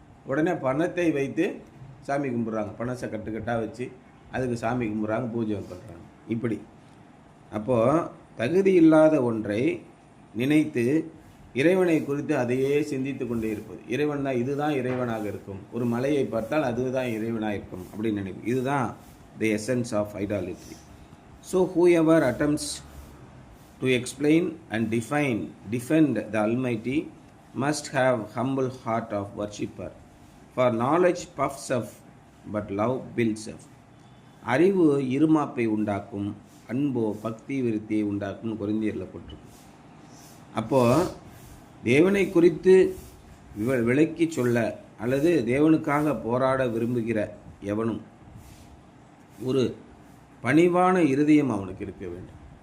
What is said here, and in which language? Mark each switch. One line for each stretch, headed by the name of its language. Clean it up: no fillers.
Tamil: உடனே பணத்தை வைத்து சாமி கும்பிட்றாங்க. பணத்தை கட்டுக்கட்டாக வச்சு அதுக்கு சாமி கும்பிட்றாங்க, பூஜை பண்ணுறாங்க. இப்படி அப்போது தகுதி இல்லாத ஒன்றை நினைத்து இறைவனை குறித்து அதையே சிந்தித்து கொண்டே இருப்பது. இறைவன் தான், இதுதான் இறைவனாக இருக்கும். ஒரு மலையை பார்த்தால் அதுதான் இறைவனாக இருக்கும் அப்படின்னு நினைக்கும். இதுதான்
English: The essence of idolatry. So whoever attempts to explain and defend the Almighty must have humble heart of worshipper. For knowledge puffs up, but love builds up.
Tamil: அறிவு இருமாப்பை உண்டாக்கும், அன்போ பக்தி விருத்தியை உண்டாக்கும் கொரிந்தியரில் போட்டிருக்கு. அப்போது தேவனை குறித்து விளக்கி சொல்ல அல்லது தேவனுக்காக போராட விரும்புகிற எவனும் ஒரு பணிவான இருதயம் அவனுக்கு இருக்க வேண்டும்.